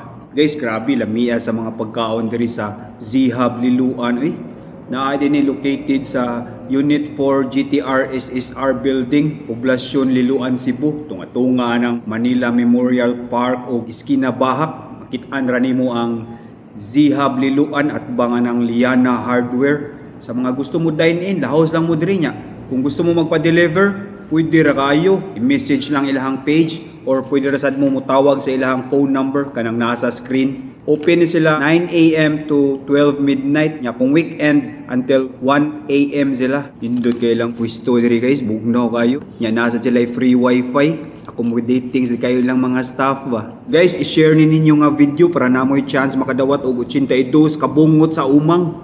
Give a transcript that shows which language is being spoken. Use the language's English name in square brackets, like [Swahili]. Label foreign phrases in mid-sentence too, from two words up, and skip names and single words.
[Cebuano] Guys, grabe lamia sa mga pagkaon diri sa Z-Hub Liloan. Naa din located sa Unit 4 GTR SSR Building, Poblasyon Liloan, Cebu. Tunga-tunga ng Manila Memorial Park o Iskina Bahak. Makit-an ra nimo ang Z-Hub Liloan at bangan ng Liana Hardware. Sa mga gusto mo dine-in, lahos lang mo diri nya. Kung gusto mo magpa-deliver, pwede ra kayo. I-message lang ilahang page or pwede ra sad mo mutawag sa ilahang phone number kanang nasa screen. Open ni sila 9 a.m. [English] to 12 midnight [Cebuano] nya kung [English] weekend until 1 a.m. [Cebuano] sila. Nindot kay lang pwesto diri guys, bugnaw kayo. Nya nasa sila free wifi. Accommodating sa kayo lang mga staff ba. Guys, i-share ni ninyo nga video para namoy chance makadawat og 82 kabungot sa umang.